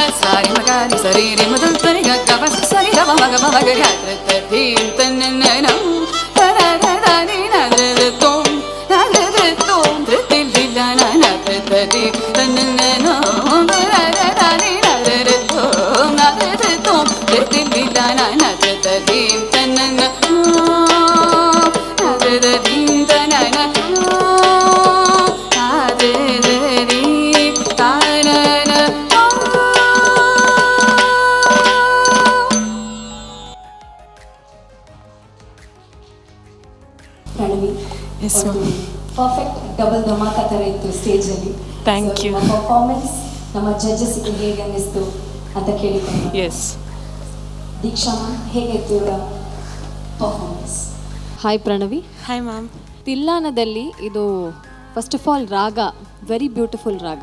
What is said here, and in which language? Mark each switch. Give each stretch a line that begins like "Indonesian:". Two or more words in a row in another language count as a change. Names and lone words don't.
Kannada: ಸಾರಿ ಮಗಾರಿ ಸರಿ ರೇ ಮದಲ್ ತರಿಗ ಕವಸ ಸರಿ ರವ ಮಗ ಮಗ ಯಾತ್ರ ತೀಂ ತನ್ನನನಂ ತರದನಿ ನರತೋಂ ನರತೋಂ ತ್ರಿತಿಲ್ಲಾನ ನರತದಿ ತನ್ನನನಂ ತರದನಿ ನರತೋಂ ನರತೋಂ ತ್ರಿತಿಲ್ಲಾನ ನರತದಿ ತನ್ನನ ನರತದಿ ತನ್ನನ ಆದರಿ ತಾನನ ಪ್ರಣವಿ, ಎಸ್ ಪರ್ಫೆಕ್ಟ್ ಡಬಲ್ ಧಮಾಕ ಥರ ಇತ್ತು ಸ್ಟೇಜಲ್ಲಿ.
English: thank you.
Kannada: ಪರ್ಫಾರ್ಮೆನ್ಸ್ ನಮ್ಮ ಜಡ್ಜಸ್ಗೆ ಹೇಗೆ ಅನ್ನಿಸ್ತು ಅಂತ ಕೇಳಿಕೊಂಡು. ಎಸ್ ದೀಕ್ಷಾ ಮ್ಯಾಮ್, ಹೇಗಿತ್ತು ಇವರ ಪರ್ಫಾರ್ಮೆನ್ಸ್? ಹಾಯ್ ಪ್ರಣವಿ.
English: hi ma'am.
Kannada: ತಿಲ್ಲಾನದಲ್ಲಿ ಇದು
English: first of all
Kannada: ರಾಗ
English: very beautiful
Kannada: ರಾಗ.